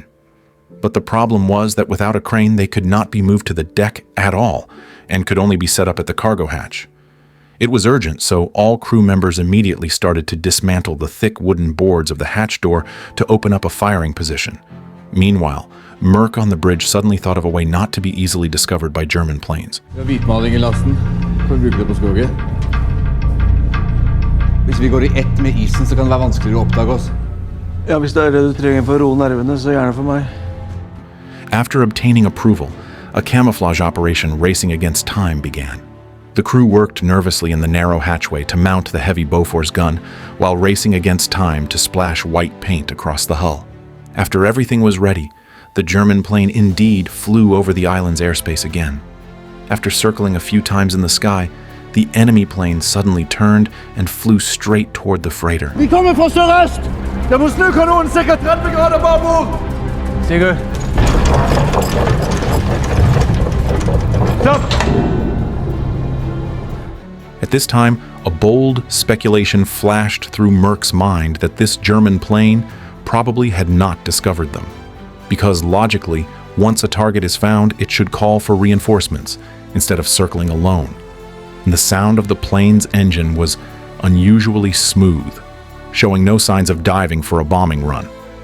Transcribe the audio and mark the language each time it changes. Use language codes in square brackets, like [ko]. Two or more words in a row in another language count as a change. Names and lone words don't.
[en] But the problem was that without a crane they could not be moved to the deck at all, and could only be set up at the cargo hatch. It was urgent, so all crew members immediately started to dismantle the thick wooden boards of the hatch door to open up a firing position. Meanwhile, Merck on the bridge suddenly thought of a way not to be easily discovered by German planes. [no] Vi har hvitmaling i lasten. Kan vi bruke det på skoget? Hvis vi går i ett med isen, så kan det være vanskeligere å oppdage oss. Ja, hvis det er det du trenger for å roe nervene, så gjerne for meg. [en] After obtaining approval, a camouflage operation racing against time began. The crew worked nervously in the narrow hatchway to mount the heavy Bofors gun while racing against time to splash white paint across the hull. After everything was ready, the German plane indeed flew over the island's airspace again. After circling a few times in the sky, the enemy plane suddenly turned and flew straight toward the freighter. [no] Vi kommer fra sørøst! Det må snu kanonen ca. 30 grader babord! Sigurd! Stopp! [en] At this time, a bold speculation flashed through Merck's mind that this German plane probably had not discovered them. Because logically, once a target is found, it should call for reinforcements instead of circling alone. And the sound of the plane's engine was unusually smooth, showing no signs of diving for a bombing run.